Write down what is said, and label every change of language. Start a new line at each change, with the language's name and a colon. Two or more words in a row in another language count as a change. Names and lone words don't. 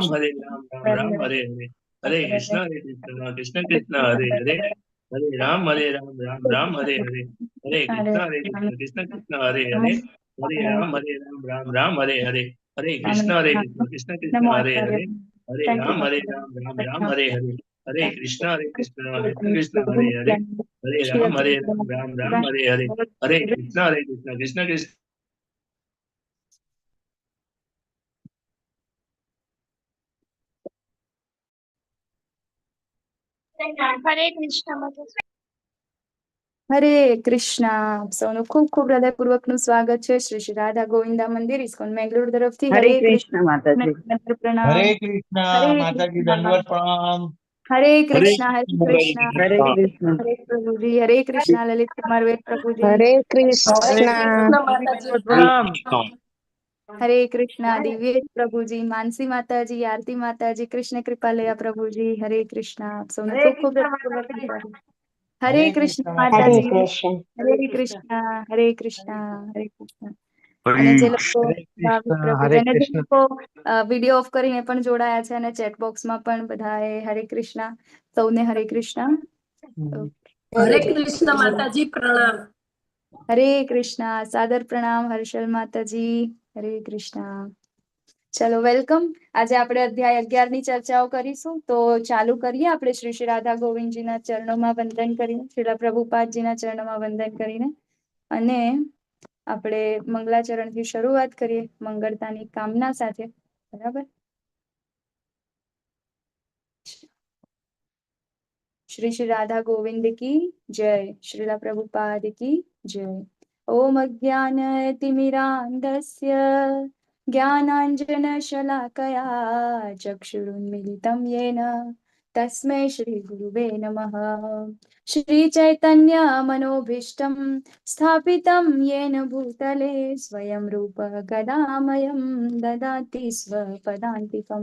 Hindi: राम हरे हरे, हरे कृष्ण कृष्ण कृष्ण हरे हरे, हरे राम हरे हरे, हरे कृष्ण कृष्ण कृष्ण हरे हरे, हरे राम हरे हरे, हरे कृष्ण कृष्ण कृष्ण हरे हरे, हरे राम हरे हरे, हरे कृष्ण कृष्ण कृष्ण हरे हरे, हरे राम राम हरे हरे, हरे कृष्ण कृष्ण कृष्ण हरे कृष्ण माताजी।
Gujarati: હરે કૃષ્ણ. આપ સૌનું ખૂબ ખૂબ હૃદયપૂર્વકનું સ્વાગત છે શ્રી શ્રી રાધા ગોવિંદા મંદિર ઇસ્કોન મેંગલોર તરફથી. હરે કૃષ્ણ માતાજી. પ્રણામ.
Hindi: हरे कृष्णा माताजी दंडवत प्रणाम।
Gujarati: હરે કૃષ્ણ હરે કૃષ્ણ હરે કૃષ્ણ. હરે પ્રભુજી. હરે કૃષ્ણ લલિત કુમાર વેદ પ્રભુજી. હરે કૃષ્ણ प्रणाम। હરે કૃષ્ણ દિવ્યેશ પ્રભુજી, માનસી માતાજી, આરતી માતાજી, કૃષ્ણ કૃપાલયા પ્રભુજી. હરે કૃષ્ણ. આપ સૌનું ખૂબ ખૂબ હૃદયપૂર્વકનું સ્વાગત. હરે કૃષ્ણ હરે માતાજી. કૃષ્ણ હરે કૃષ્ણ હરે કૃષ્ણ હરે કૃષ્ણ. અને જે લોકો हरे कृष्णा પ્રભુ हरे અને જે कृष्ण। લોકો વિડીયો ઓફ કરીને પણ જોડાયા છે અને ચેટ બોક્સમાં પણ બધાએ હરે કૃષ્ણ. સૌને હરે કૃષ્ણ.
Hindi: हरे कृष्ण माताजी प्रणाम।
Gujarati: હરે કૃષ્ણ. સાદર પ્રણામ હર્ષલ માતાજી. હરે કૃષ્ણ. ચલો વેલકમ. આજે આપણે અધ્યાય 11 ની ચર્ચાઓ કરીશું. તો ચાલુ કરીએ આપણે શ્રી શ્રી રાધા ગોવિંદજીના ચરણોમાં વંદન કરીને, શ્રીલા પ્રભુપાદજીના ચરણોમાં વંદન કરીને, અને આપણે મંગલાચરણથી શરૂઆત કરીએ મંગળતાની કામના સાથે. બરાબર.
Hindi: श्री श्री राधा गोविंद की जय। श्रीला प्रभुपाद की जय।
Sanskrit: ओम अज्ञानतिमिरान्धस्य ज्ञानाञ्जनशलाकया चक्षुरुन्मीलितं येन तस्मै श्रीगुरुवे नमः। श्रीचैतन्यमनोभीष्टं स्थापितं येन भूतले स्वयं रूप कदामयं ददाति स्वपदान्तिकं।